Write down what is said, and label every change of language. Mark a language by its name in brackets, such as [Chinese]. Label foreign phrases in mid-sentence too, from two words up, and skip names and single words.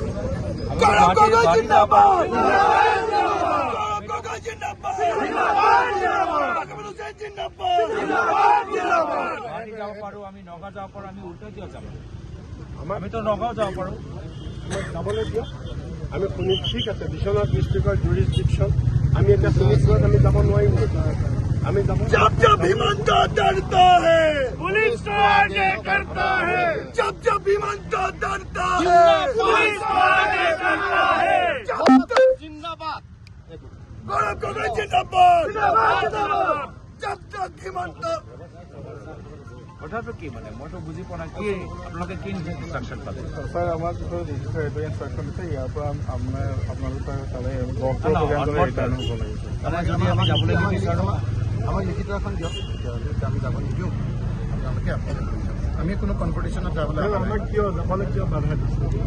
[Assamese] গুৱাহাটী যাব পাৰোঁ, আমি নগাঁও যাব পাৰোঁ, আমি উল্টা কিয় যাম? আমিতো নগাঁও যাব পাৰোঁ, যাবলৈ দিয়ক। আমি শুনিছোঁ ঠিক আছে, বিশ্বনাথ ডিষ্ট্ৰিক্টৰ জুৰিছডিকশ্যন আমি এতিয়া শোণিতপুৰত আমি যাব নোৱাৰিম। আমি যাব [Hindi] जब विमान का डरता है पुलिस तो आगे करता है। जब विमान का डरता है पुलिस तो आगे करता है। जिंदाबाद गौरव कांग्रेस जिंदाबाद। जब तक विमान का [Assamese] কথাটো কি মানে মইতো বুজি পোৱা নাই, কি আপোনালোকে কি ইনষ্ট্ৰাকশ্যন পালে? ছাৰ আমাক লিখিত এইটো ইনষ্ট্ৰাকশ্যন দিছে, ইয়াৰ পৰা আপোনালোকে তালৈ যদি আমি যাবলৈ নিবিচাৰোঁ আমাক লিখিত এখন দিয়ক, তেতিয়াহ'লে আমি যাব নিদিওঁ। আপোনালোকে আমি কোনো কনফাৰ্টেশ্যনত যাবলৈ আমাক কিয় যাবলৈ কিয় বাধা দিছে?